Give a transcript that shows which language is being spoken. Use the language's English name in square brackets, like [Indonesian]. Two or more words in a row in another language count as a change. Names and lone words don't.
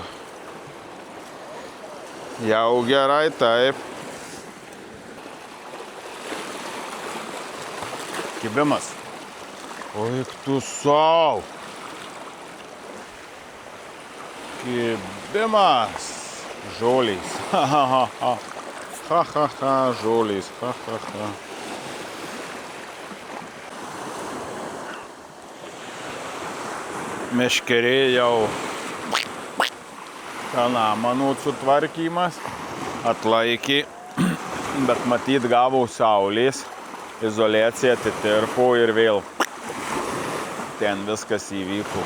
[Lithuanian] Jau gerai, taip. Kibimas. Oik tu sau. Kibimas. Žolės. Ha, ha, ha, ha. Ha, ha, ha, žolės. Ha, ha, ha. Meškerė jau kanamanų sutvarkymas atlaikė, bet matyt gavo saulės, izoliacija atitirpo ir vėl ten viskas įvyko.